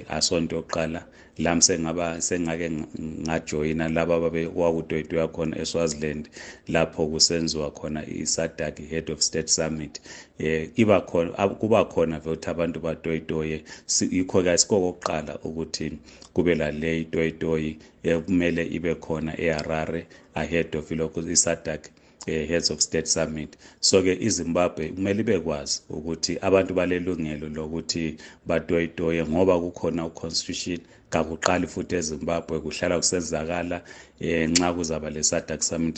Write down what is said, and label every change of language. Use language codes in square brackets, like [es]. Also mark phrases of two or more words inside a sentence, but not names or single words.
[nd] Asonto yokuqala lami sengake ngajoyina laba ababewakutoyitoya khona eSwaziland lapho kusenziwa khona iSADC Head of State Summit. Kuba khona ukuthi abantu batoyitoye, yikho-ke asikokuqala ukuthi kube lale itoyitoyi kumele ibe khona eHarare [en] ahead of [nd] ilokhu iSADC Heads of State Summit. So-ke iZimbabwe kumele bekwazi ukuthi abantu balelungelo lokuthi batoyitoye ngoba kukhona uConstitution. Kakuqali futhi eZimbabwe kuhlala kusenzakala nxa kuzaba leSADC Summit.